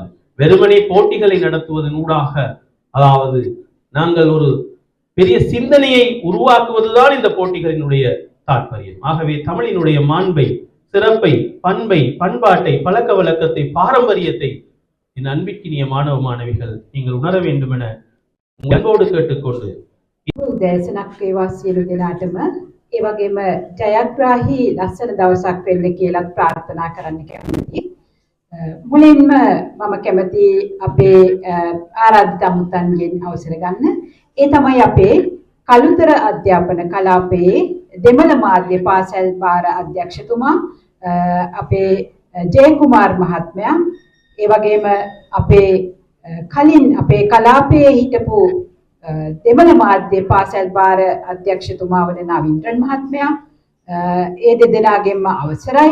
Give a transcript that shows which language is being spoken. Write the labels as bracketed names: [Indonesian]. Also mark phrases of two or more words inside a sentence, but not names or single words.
[Tamil] வெறுமனே போட்டிகளை நடத்துவதன் ஊடாக, அதாவது நாங்கள் ஒரு பெரிய சிந்தனையை உருவாக்குவதுதான் இந்த போட்டிகளினுடைய தாற்பயம். ஆகவே தமிழினுடைய மாண்பை, சிறப்பை, பண்பை, பண்பாட்டை, பழக்க வழக்கத்தை, பாரம்பரியத்தை என் அன்பிற்கினிய மாணவ மாணவிகள் நீங்கள் உணர வேண்டும் என உங்களோடு கேட்டுக்கொண்டு [Sinhala] උදෑසනක් වේවා සියලු දෙනාටම. ඒ වගේම ජයග්‍රාහී ලස්සන දවසක් වෙන්න කියලා ප්‍රාර්ථනා කරන්න කැමතියි. මුලින්ම මම කැමති අපේ ආරාධිත අමුත්තන්ගෙන් අවසර ගන්න. ඒ තමයි අපේ කළුතර අධ්‍යාපන කලාපයේ දෙමළ මාධ්‍ය පාසල් භාර අධ්‍යක්ෂතුමා, අපේ ජයකුමාර් මහත්මයා ඒ වගේම අපේ කලින් අපේ කලාපයේ හිටපු දෙමළ මාධ්‍ය පාසල් භාර අධ්‍යක්ෂතුමා වන නවීන්ද්‍රන් මහත්මයා ඒ දෙදෙනාගෙන්ම අවසරයි.